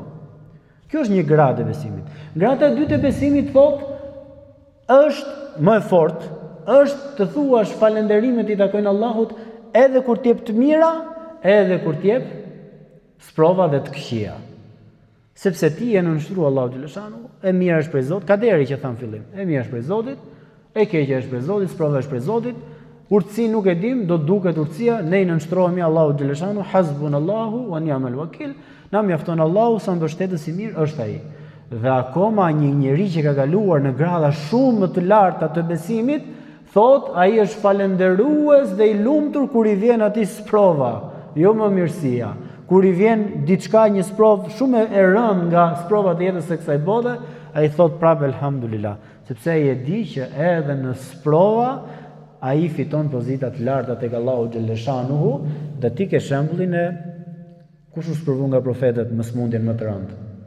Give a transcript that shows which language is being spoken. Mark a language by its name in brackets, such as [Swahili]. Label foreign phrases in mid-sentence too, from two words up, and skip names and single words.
[Albanian] Kjo është një gradë e besimit. Grada e dytë e besimit thot është më e fortë, është të thuash falënderimet i takojnë Allahut edhe kur t'jep të mira, edhe kur t'jep sprova dhe të këqija. Sepse ti je në nështruar Allahu xhaleshano, e mira është prej Zotit, kaderi që tham fillim. E mira është prej Zotit, e keqja është prej Zotit, sprova është prej Zotit. Urtësi nuk e dim, do duket urtësia, ne i nënshtrohemi Allahu xhaleshano, [Arabic] حسبنا الله ونعم الوكيل. [Albanian] Na mjafton Allahu, sa mbështetës i mirë është ai. Dhe akoma një njeri që ka kaluar në grada shumë më të larta të besimit, thot ai është falendërues dhe i lumtur kur i vjen atij sprova, jo më mirësia. Kur i vjen diçka, një sprovë shumë e rëndë nga sprovat e jetës së kësaj bote, ai thot prapë elhamdulillah, sepse ai e di që edhe në sprova ai fiton pozita të larta tek Allahu xhaleshanuhu, dhe ti ke shembullin e kush u sprovu nga profetët me smundjen më të rëndë.